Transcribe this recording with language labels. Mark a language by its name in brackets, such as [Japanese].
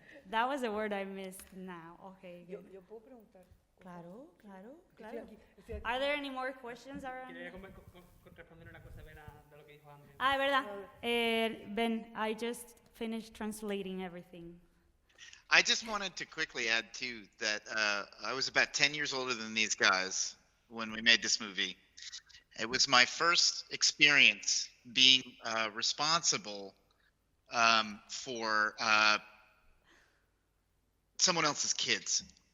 [English] That was the word I missed now. Okay, good. [Spanish] Yo puedo preguntar. Claro. Estoy aquí. [English] Are there any more questions around? [Spanish] Quería responder una cosa de lo que dijo André. Es verdad. [English] Ben, I just finished translating everything. I just wanted to quickly add too that I was about 10 years older than these guys when we made this movie. It was my first experience being responsible for someone else's kids.